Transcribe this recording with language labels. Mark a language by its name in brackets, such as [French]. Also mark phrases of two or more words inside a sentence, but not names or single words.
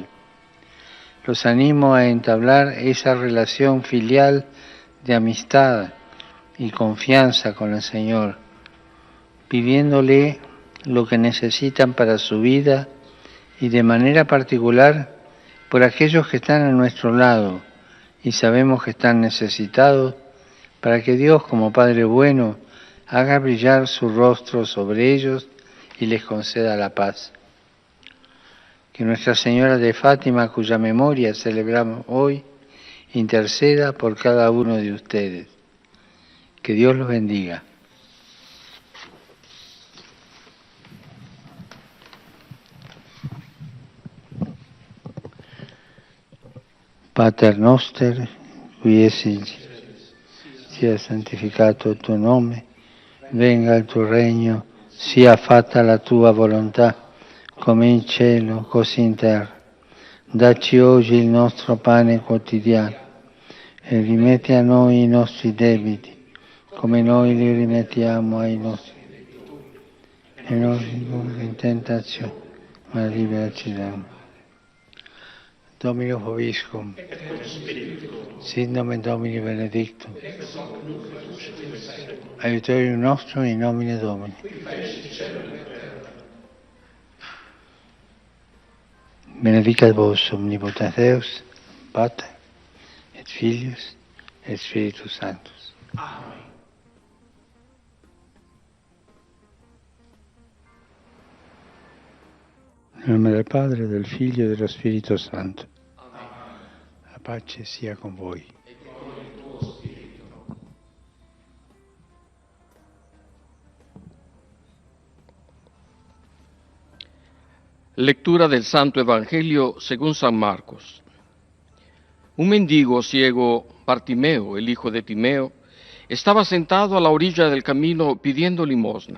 [Spanish] Los animo a entablar esa relación filial de amistad y confianza con el Señor, pidiéndole lo que necesitan para su vida y de manera particular por aquellos que están a nuestro lado y sabemos que están necesitados, para que Dios, como Padre bueno, haga brillar su rostro sobre ellos y les conceda la paz. Que Nuestra Señora de Fátima, cuya memoria celebramos hoy, interceda por cada uno de ustedes. Que Dios los bendiga. [Latin] Pater noster, qui es in cielo, [Italian] sia santificato il tuo nome, venga il tuo regno, sia fatta la tua volontà, come in cielo, così in terra. Dacci oggi il nostro pane quotidiano e rimetti a noi i nostri debiti, come noi li rimettiamo ai nostri debitori. E non ci indurre in tentazione, ma liberaci dal male. [Latin] Domino Vobiscum, sit nomen Domini benedictum, aiutorium nostrum in nomine Domini. Benedicat vos omnipotens Deus, Pater, et Filius, et Spiritus Sanctus. Amen. [Italian] Nel nome del Padre, del Figlio e dello Spirito Santo. La pace sia con voi. [Spanish] Lectura del Santo Evangelio según San Marcos. Un mendigo ciego, Bartimeo, el hijo de Timeo, estaba sentado a la orilla del camino pidiendo limosna.